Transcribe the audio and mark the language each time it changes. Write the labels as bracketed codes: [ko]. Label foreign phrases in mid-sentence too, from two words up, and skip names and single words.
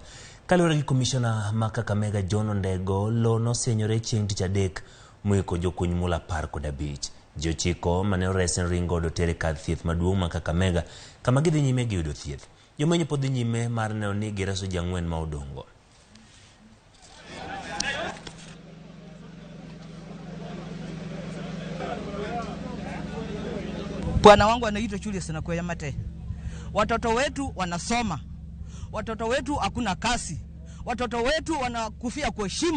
[luo] Kaluwore gi Commissioner ma Kakamega John Ondego, lo no sienyore chieng' tich adek mwiko jokuny mula 15. Jochiko mane oresen ringo do tere kar thieth maduong' ma Kakamega kama gidhi nyime gi yudo thieth. Jomeny pod dhi nyime mar neno ni gireso jang'wen ma odongo. [sw] Bwana wangu anaitwa Julius na kwa Mate. Watoto wetu wanasoma. Watoto wetu hakuna kazi. Watoto wetu wanakufia kwa shimo.